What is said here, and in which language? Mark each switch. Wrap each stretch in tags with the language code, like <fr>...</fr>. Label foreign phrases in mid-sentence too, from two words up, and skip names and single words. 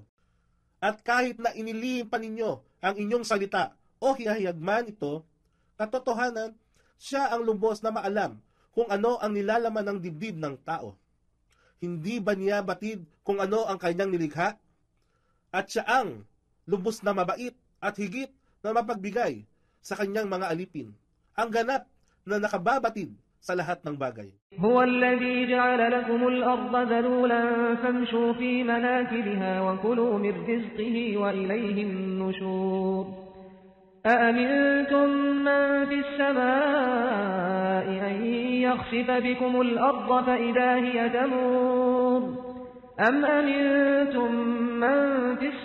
<tl>At kahit na inilihim pa ninyo ang inyong salita o hihayag man ito, katotohanan, siya ang lubos na maalam kung ano ang nilalaman ng dibdib ng tao. Hindi ba niya batid kung ano ang kanyang nilikha? At siya ang lubos na mabait at higit na mapagbigay sa kanyang mga alipin, ang ganap na nakababatid sa lahat ng bagay.</tl> <ar>هو الذي جعل لكم الأرض ذلولا فامشوا في مناكبها وكلوا من رزقه وإليه النشور أأمنتم من في السماء أن يخسف بكم الأرض فإذا هي تمور أم أمنتم من في</ar>